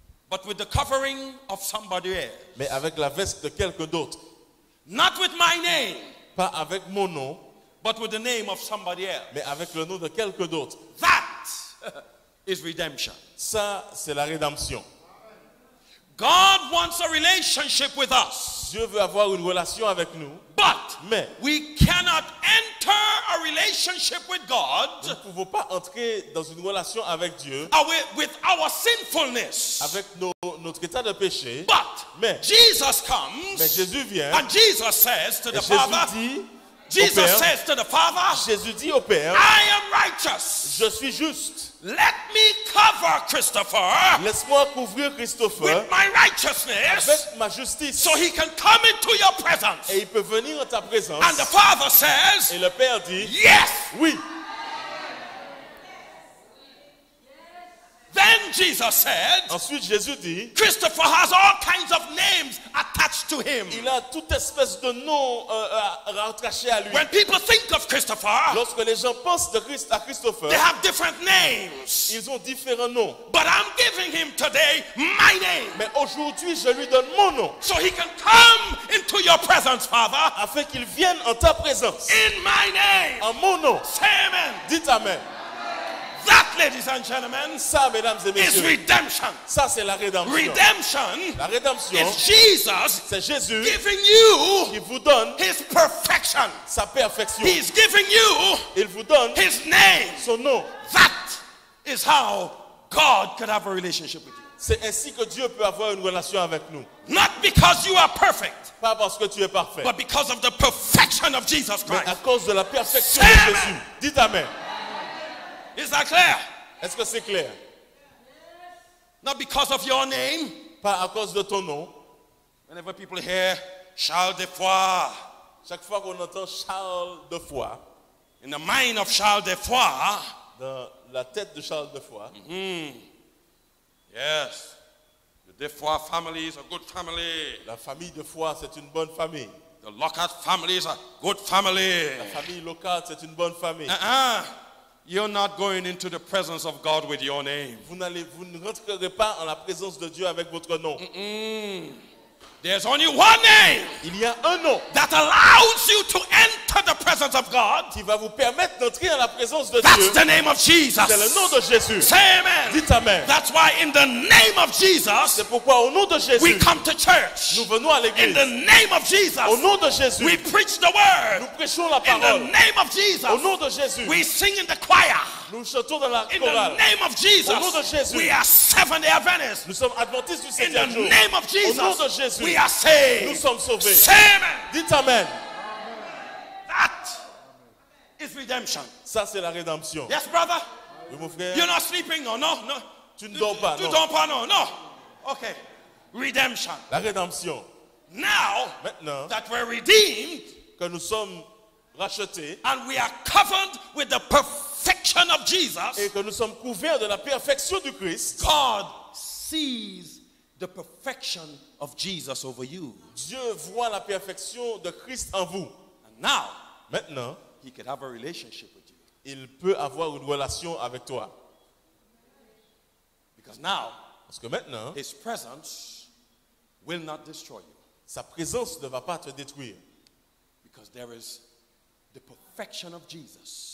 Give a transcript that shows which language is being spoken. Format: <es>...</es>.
<en>but with the covering of somebody else.</en> <fr>mais avec la veste de quelqu'un d'autre.</fr> <en>Not with my name,</en> <fr>Pas avec mon nom,</fr> <en>but with the name of somebody else.</en> <fr>mais avec le nom de quelqu'un d'autre.</fr> <en>That is redemption.</en> <fr>Ça, c'est la rédemption.</fr> <en>God wants a relationship with us,</en> <fr>Dieu veut avoir une relation avec nous,</fr> <en>but</en> <fr>mais</fr> <en>we cannot enter a relationship with</en> <fr>nous</fr> <en>God</en> <fr>ne pouvons pas entrer dans une relation avec Dieu</fr> <en>with our sinfulness.</en> <fr>avec notre état de péché.</fr> <en>But</en> <fr>Mais</fr> <en>Jesus comes</en> <fr>Jésus vient</fr> <en>and Jesus says to</en> <fr>et</fr> <en>the Father,</en> <fr>Jésus dit au Père,</fr> <en>says to the Father,</en> <fr>Jésus dit au Père,</fr> <en>I am righteous.</en> <fr>je suis juste.</fr> <en>Let me cover Christopher</en> <fr>Laisse-moi couvrir Christopher</fr> <en>with my righteousness</en> <fr>avec ma justice.</fr> <en>so he can come into your presence.</en> <fr>Et il peut venir en ta présence.</fr> <en>And the Father says,</en> <fr>Et le Père dit,</fr> <en>yes.</en> <fr>oui.</fr> <en>Then Then Jesus said,</en> <fr>Ensuite, Jésus dit,</fr> <en>Christopher has all kinds of names attached to him.</en> <fr>il a toute espèce de nom rattaché à lui.</fr> <en>When people think of Christopher,</en> <fr>Lorsque les gens pensent à Christopher,</fr> <en>they have different names.</en> <fr>ils ont différents noms.</fr> <en>But I'm giving him today my name.</en> <fr>Mais aujourd'hui, je lui donne mon nom,</fr> <en>So he can come into your presence, Father,</en> <fr>afin qu'il vienne en ta présence.</fr> <en>in my name.</en> <fr>En mon nom.</fr> <en>Say amen.</en> <fr>Dites Amen.</fr> <en>That, ladies and gentlemen,</en> <fr>Ça, mesdames et</fr> <en>is</en> <fr>messieurs,</fr> <en>redemption.</en> <fr>ça c'est la rédemption.</fr> <en>Redemption</en> <fr>La rédemption,</fr> <en>is Jesus</en> <fr>c'est Jésus</fr> <en>giving you</en> <fr>qui vous donne</fr> <en>his perfection.</en> <fr>sa perfection.</fr> <en>He's giving you</en> <fr>Il vous donne</fr> <en>his name.</en> <fr>son nom.</fr> <en>That is how God could have a relationship with you.</en> <fr>C'est ainsi que Dieu peut avoir une relation avec nous.</fr> <en>Not because you are perfect,</en> <fr>Pas parce que tu es parfait,</fr> <en>but because of the perfection of Jesus</en> <fr>mais à</fr> <en>Christ.</en> <fr>cause de la perfection</fr> <en>Amen.</en> <fr>de Jésus. Dites Amen.</fr> <en>Is that clear?</en> <fr>Est-ce que c'est clair?</fr> <en>Not because of your name.</en> <fr>Pas à cause de ton nom.</fr> <en>Whenever people hear Charles de Foix,</en> <fr>Chaque fois qu'on entend Charles de Foix,</fr> <en>in the mind of Charles de Foix,</en> <fr>dans la tête de Charles de Foix,</fr> <en>yes, the de Foix family is a good family.</en> <fr>la famille de Foix, c'est une bonne famille.</fr> <en>The Lockhart family is a good family.</en> <fr>La famille locale, c'est une bonne famille.</fr> <en>You're not going into the presence of God with your name.</en> <fr>Vous ne rentrerez pas en la présence de Dieu avec votre nom.</fr> <en>There's only one name</en> <fr>Il y a un nom</fr> <en>that allows you to enter the presence of God.</en> <fr>qui va vous permettre d'entrer en la présence de</fr> <en>That's</en> <fr>Dieu.</fr> <en>the name of Jesus.</en> <fr>C'est le nom de Jésus.</fr> <en>Say amen.</en> <fr>Dites Amen.</fr> <en>That's why in the name of Jesus,</en> <fr>C'est pourquoi au nom de</fr> <en>we</en> <fr>Jésus,</fr> <en>come to church.</en> <fr>nous venons à</fr> <en>In</en> <fr>l'église.</fr> <en>the name of Jesus,</en> <fr>Au nom de Jésus,</fr> <en>we preach the</en> <fr>nous</fr> <en>word.</en> <fr>prêchons la</fr> <en>In the</en> <fr>parole.</fr> <en>name of Jesus,</en> <fr>Au nom de Jésus,</fr> <en>we sing in the choir.</en> <fr>nous chantons dans la</fr> <en>In</en> <fr>chorale.</fr> <en>the name of Jesus,</en> <fr>Au nom de Jésus,</fr> <en>we are Seventh-day Adventists.</en> <fr>nous sommes adventistes du</fr> <en>In</en> <fr>septième</fr> <en>the</en> <fr>jour.</fr> <en>name of</en> <fr>Au nom de</fr> <en>Jesus,</en> <fr>Jésus,</fr> <en>we are saved.</en> <fr>nous sommes sauvés.</fr> <en>Say amen.</en> <fr>Dites Amen.</fr> <en>That is redemption.</en> <fr>Ça, c'est la rédemption.</fr> <en>Yes, brother?</en> <fr>Oui, mon frère,</fr> <en>You're not sleeping? No, no, no.</en> <fr>tu ne dors pas, Tu non. dors pas,</fr> <en>no, no. Okay. Redemption.</en> <fr>La rédemption.</fr> <en>Now</en> <fr>Maintenant</fr> <en>that we're redeemed</en> <fr>que nous sommes rachetés</fr> <en>and we are covered with the perfection of Jesus,</en> <fr>et que nous sommes couverts de la perfection du Christ,</fr> <en>God sees the perfection of Jesus over you.</en> <fr>Dieu voit la perfection de Christ en vous.</fr> <en>And now</en> <fr>Maintenant,</fr> <en>he could have a relationship with you.</en> <fr>il peut avoir une relation avec toi.</fr> <en>Because now</en> <fr>Parce que maintenant,</fr> <en>his presence will not destroy you.</en> <fr>sa présence ne va pas te détruire.</fr> <en>Because there is the perfection of Jesus</en>